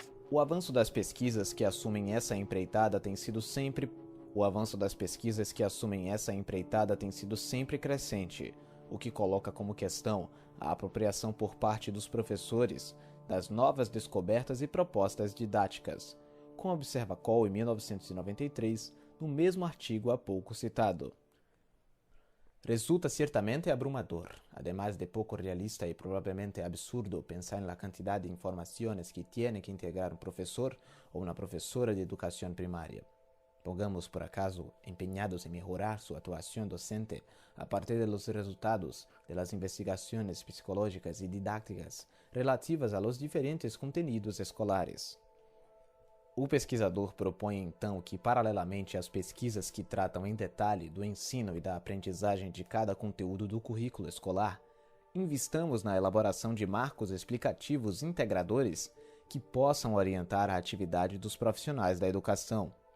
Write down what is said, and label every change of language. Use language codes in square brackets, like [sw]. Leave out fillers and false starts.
[pt] O avanço das pesquisas que assumem essa empreitada tem sido sempre crescente, o que coloca como questão a apropriação por parte dos professores das novas descobertas e propostas didáticas, como observa Cole em 1993, no mesmo artigo há pouco citado. [es] Resulta ciertamente abrumador, además de poco realista y probablemente absurdo pensar en la cantidad de informaciones que tiene que integrar un profesor o una profesora de educación primaria. Pongamos, por acaso, empeñados en mejorar su actuación docente a partir de los resultados de las investigaciones psicológicas y didácticas relativas a los diferentes contenidos escolares. [pt] O pesquisador propõe então que, paralelamente às pesquisas que tratam em detalhe do ensino e da aprendizagem de cada conteúdo do currículo escolar, investamos na elaboração de marcos explicativos integradores que possam orientar a atividade dos profissionais da educação.